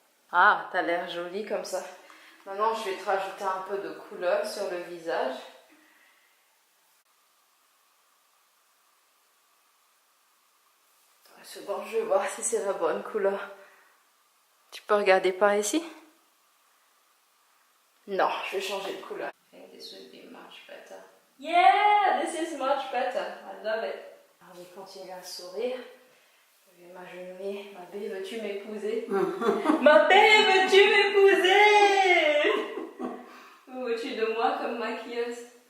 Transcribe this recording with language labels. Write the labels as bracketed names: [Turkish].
[French] Ah, t'as l'air jolie comme ça. Maintenant, je vais te rajouter un peu de couleur sur le visage. seconde, je vais voir si c'est la bonne couleur. Tu peux regarder par ici? Non, je vais changer de couleur. [English] I think this would be much better. Yeah, this is much better. I love it. [French] Alors, je vais continuer à sourire. Je vais m'agenouiller. Ma belle, veux-tu m'épouser? Ma belle, veux-tu m'épouser? Où veux-tu de moi comme maquilleuse?